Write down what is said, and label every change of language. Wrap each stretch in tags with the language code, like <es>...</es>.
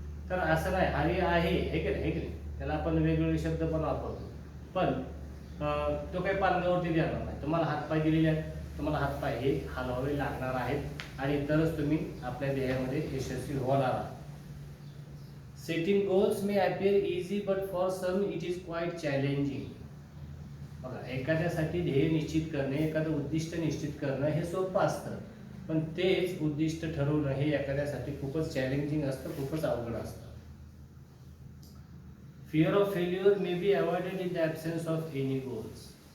<mr>तर असं नाही, हरी आहे हे की नाही, त्याला आपण वेगवेगळे शब्द पण वापरतो, पण तो काही पालगावरती देणार नाही. तुम्हाला हातपाय दिलेले आहेत, तुम्हाला हातपाय हे हलवावे लागणार आहेत आणि तरच तुम्ही आपल्या ध्येयामध्ये यशस्वी होणार आहात.</mr> <en>Setting goals may appear easy, but for some it is quite challenging.</en> <mr>बघा, एखाद्यासाठी ध्येय निश्चित करणे, एखादं उद्दिष्ट निश्चित करणं हे सोपं असतं, पण तेच उद्दिष्ट ठरवणं हे एखाद्यासाठी खूपच चॅलेंजिंग असतं, खूपच अवघड असतं.</mr> <en>Fear of failure may be avoided in the absence of any goals.</en>